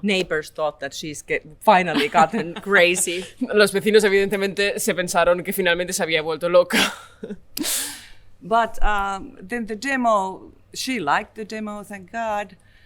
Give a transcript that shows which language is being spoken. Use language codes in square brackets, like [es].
[en] Neighbors thought that she's finally gotten crazy. [es] Los vecinos evidentemente se pensaron que finalmente se había vuelto loca. [en] But then the demo, she liked the demo, thank God.